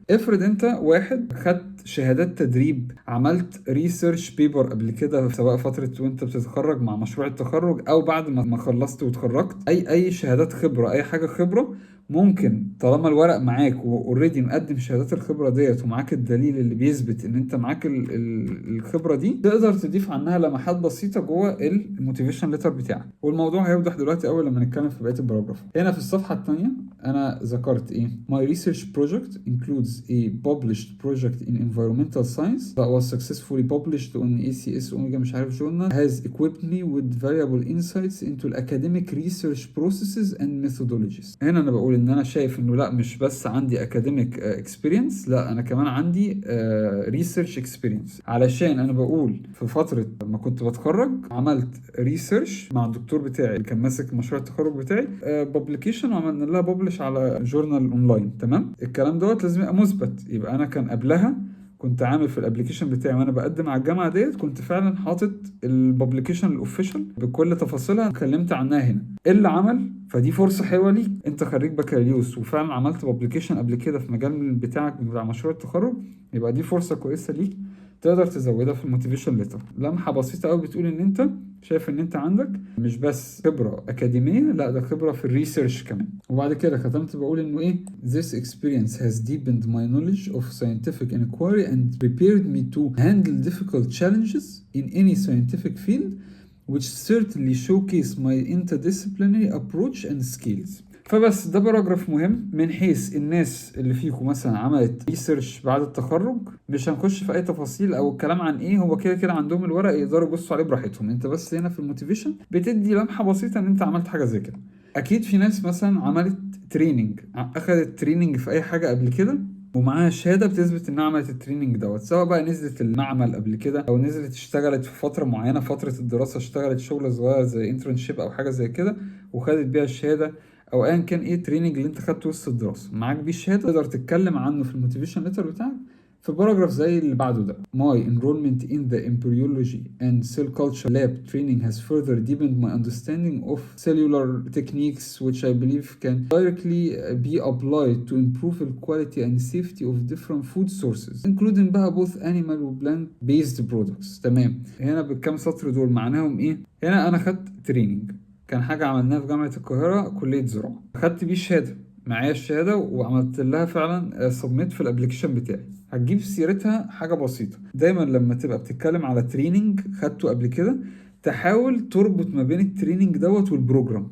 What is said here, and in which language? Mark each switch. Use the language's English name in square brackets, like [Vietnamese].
[Arabic] افرض انت واحد خدت شهادات تدريب، عملت ريسيرش بيبر قبل كده سواء فتره وانت بتتخرج مع مشروع التخرج او بعد ما خلصت وتخرجت، اي شهادات خبره، اي حاجه خبره ممكن طالما الورق معاك واوريدي مقدم شهادات الخبره ديت ومعاك الدليل اللي بيثبت ان انت معاك الخبره دي، تقدر تضيف عنها لمحات بسيطه جوه الموتيفيشن ليتر بتاعك. والموضوع هيوضح دلوقتي اول لما نتكلم في بقيه الباراجراف. هنا في الصفحه الثانيه انا ذكرت ايه [English] my research project includes a published project in environmental science that was successfully published on ACS Omega [Arabic] مش عارف [English] journal has equipped me with valuable insights into academic research processes and methodologies. [Arabic] هنا انا بقول ان انا شايف انه لا مش بس عندي [English] academic experience، [Arabic] لا انا كمان عندي [English] research experience. [Arabic] علشان انا بقول في فترة ما كنت بتخرج عملت research مع الدكتور بتاعي اللي كان ماسك مشروع التخرج بتاعي publication، وعملنا لها publish على جورنال اونلاين. تمام، الكلام دوت لازم يبقى مثبت. يبقى انا كان قبلها كنت عامل في الابلكيشن بتاعي وانا بقدم على الجامعه ديت، كنت فعلا حاطط الببليكيشن الاوفيشال بكل تفاصيلها، اتكلمت عنها هنا. ايه اللي عمل؟ فدي فرصه حلوه ليك، انت خريج بكالوريوس وفعلا عملت ببليكيشن قبل كده في مجال بتاعك بتاع مشروع التخرج، يبقى دي فرصه كويسه ليك تقدر تزودها في الموتيفيشن ليتر. لمحه بسيطه قوي بتقول ان انت شايف ان انت عندك مش بس خبره اكاديميه، لا ده خبره في الريسيرش كمان. وبعد كده ختمت بقول انه ايه [English] this experience has deepened my knowledge of scientific inquiry and prepared me to handle difficult challenges in any scientific field which certainly showcase my interdisciplinary approach and skills. [Arabic] فبس ده باراجراف مهم من حيث الناس اللي فيكم مثلا عملت ريسيرش بعد التخرج. مش هنخش في اي تفاصيل او الكلام عن ايه، هو كده كده عندهم الورق يقدروا يبصوا عليه براحتهم. انت بس هنا في الموتيفيشن بتدي لمحة بسيطة ان انت عملت حاجة زي كده. اكيد في ناس مثلا عملت تريننج، اخدت تريننج في اي حاجة قبل كده ومعاها شهاده بتثبت انها عملت التريننج دوت، سواء بقى نزلت المعمل قبل كده او نزلت اشتغلت في فتره معينه، فتره الدراسه اشتغلت شغل صغير زي انترنشيب او حاجه زي كده وخدت بيها الشهاده، او ايا كان ايه التريننج اللي انت خدته وسط الدراسه معاك بيه الشهاده، تقدر تتكلم عنه في الموتيفيشن ليتر بتاعك في باراجراف زي اللي بعده ده. [English] My enrollment in the embryology and cell culture lab training has further deepened my understanding of cellular techniques which I believe can directly be applied to improve the quality and safety of different food sources including بقى both animal و plant based products. [Arabic] تمام، هنا بالكام سطر دول معناهم ايه؟ هنا انا خدت تريننج، كان حاجة عملناها في جامعة القاهرة كلية زراعة، خدت بيه الشهادة، معايا الشهادة وعملت لها فعلا سبميت في الابليكيشن بتاعي. هتجيب سيرتها حاجة بسيطة. دايما لما تبقى بتتكلم على تريننج خدته قبل كده تحاول تربط ما بين التريننج دوت والبروجرام.